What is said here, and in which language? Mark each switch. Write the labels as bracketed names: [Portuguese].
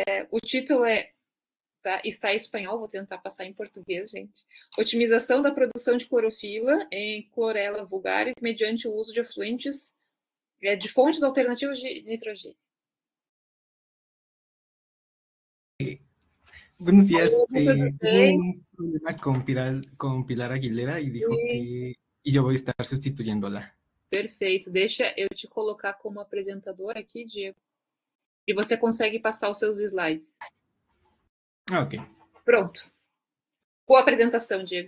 [Portuguese] O título está em espanhol, vou tentar passar em português, gente. Otimização da produção de clorofila em clorela vulgaris mediante o uso de efluentes de fontes alternativas de nitrogênio. [Spanish] Buenos días. Hubo un problema con Pilar Aguilera y dijo que yo voy a estar sustituyéndola. [Portuguese] Perfeito. Deixa eu te colocar como apresentador aqui, Diego. E você consegue passar os seus slides. Ok. Pronto. Boa apresentação, Diego.